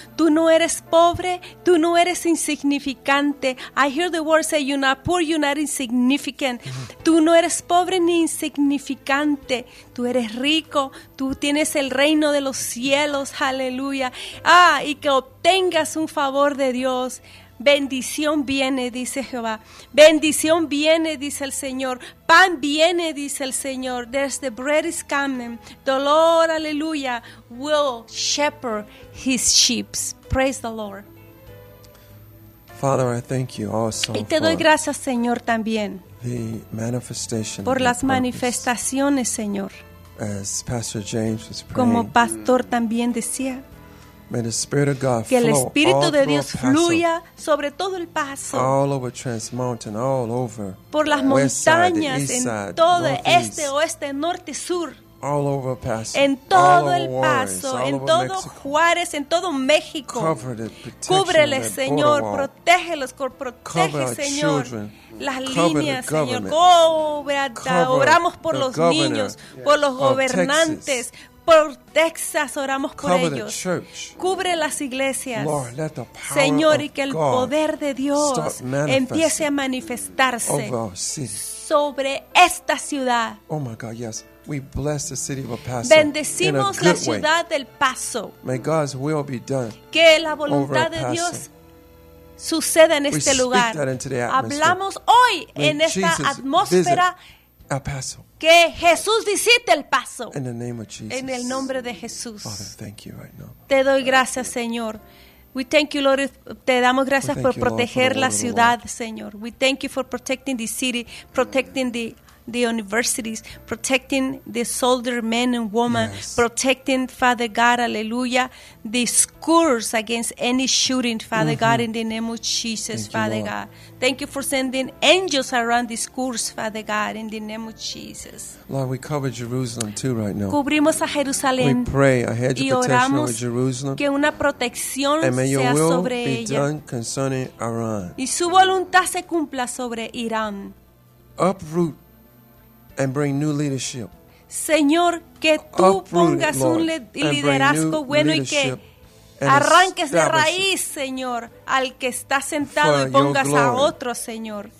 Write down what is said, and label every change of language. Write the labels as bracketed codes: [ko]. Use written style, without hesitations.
[es] Tú no eres pobre, tú no eres insignificante. [en] I hear the word say, you're not poor, you're not insignificant. [es] Tú no eres pobre ni insignificante. Tú eres rico, tú tienes el reino de los cielos, aleluya. Y que obtengas un favor de Dios. Bendición viene, dice Jehová. Bendición viene, dice el Señor. Pan viene, dice el Señor. [en] There's the bread is coming. The Lord, aleluya, will shepherd his sheep. Praise the Lord. Father, I thank you also. [es] Y te doy gracias, Señor, también. [en] The manifestation. [es] Por las manifestaciones, Señor. [en] As Pastor James was praying. [es] Como pastor también decía. [en] May the Spirit of God [es] que el Espíritu de Dios fluya sobre todo el paso. [en] All over Trans Mountain, all over. [es] Por las montañas, en todo este, oeste, norte, sur. [en] All over Paso. [es] En todo el paso, en todo Juárez, en todo México. Cúbrele, Señor, protégelos, protege, Señor. Las líneas, Señor. Cóbrate. Oramos por los niños, por los gobernantes. Por Texas oramos por ellos. Cubre las iglesias, [en] Lord, [es] Señor, y que el poder de Dios empiece a manifestarse sobre esta ciudad. [en] Oh my God, yes. We bless the city of El Paso. [es] Bendecimos la ciudad del Paso. [en] May God's will be done. [es] Que la voluntad de Dios suceda en este lugar. Hablamos hoy en esta atmósfera. El Paso. Que Jesús visite el paso. [en] In the name of Jesus. [es] En el nombre de Jesús. [en] Father, thank you right now. [es] Te doy gracias, Señor. [en] We thank you, Lord. [es] Te damos gracias por proteger la ciudad, Señor. [en] We thank you for protecting the city, protecting the universities, protecting the soldier men and women, yes. Protecting, Father God, aleluya, the schools against any shooting, Father mm-hmm. God, in the name of Jesus, thank Father you, God. Thank you for sending angels around the schools, Father God, in the name of Jesus. Lord, we cover Jerusalem too right now. Cubrimos a Jerusalén. We pray a hedge of protection over Jerusalem. [es] Que una protección [en] and may your [es] sea [en] will [es] sobre [en] be [es] ella. [en] Done concerning Iran. [es] Y su voluntad se cumpla sobre Irán. [en] Uproot and bring new leadership. [es] Señor, que tú pongas un liderazgo bueno y que arranques de raíz, Señor, al que está sentado y pongas a otro, Señor.